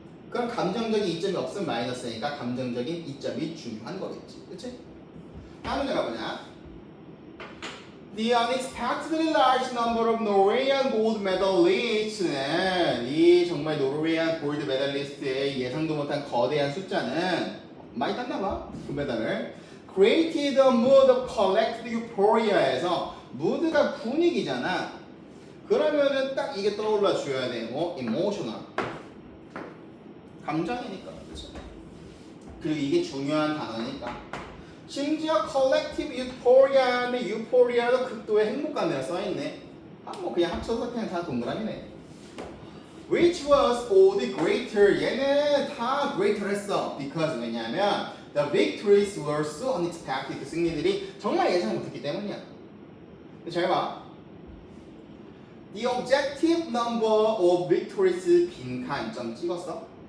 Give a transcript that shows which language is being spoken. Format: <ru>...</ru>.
<ko>그럼 감정적인 이점이 없으면 마이너스니까 감정적인 이점이 중요한 거겠지. 그치? 다음 문제가 뭐냐?</ko> <en>The unexpectedly large number of Norwegian gold medalists</en> <ko>는 이 정말 노르웨이안 골드 메달리스트의 예상도 못한 거대한 숫자는 많이 땄나 봐. 금메달을</ko> <en>created a mood of collective euphoria에서</en> <ko>mood가 분위기잖아. 그러면은 딱 이게 떠올라 줘야 돼. 뭐 emotional 감정이니까. 그렇죠? 그리고 이게 중요한 단어니까. 심지어 collective euphoria인데 euphoria도 극도의 행복감이라 써있네. 뭐 그냥 합쳐서 그냥 다 동그라미네.</ko> <en>Which was all the greater.</en> <ko>얘는 다 greater 했어.</ko> <en>Because</en> <ko>왜냐면</ko> <en>the victories were so unexpected.</en> <ko>그 승리들이 정말 예상 못했기 때문이야. 잘 봐.</ko> <en>The objective number of victories</en> <ko>빈칸 점 찍었어.</ko>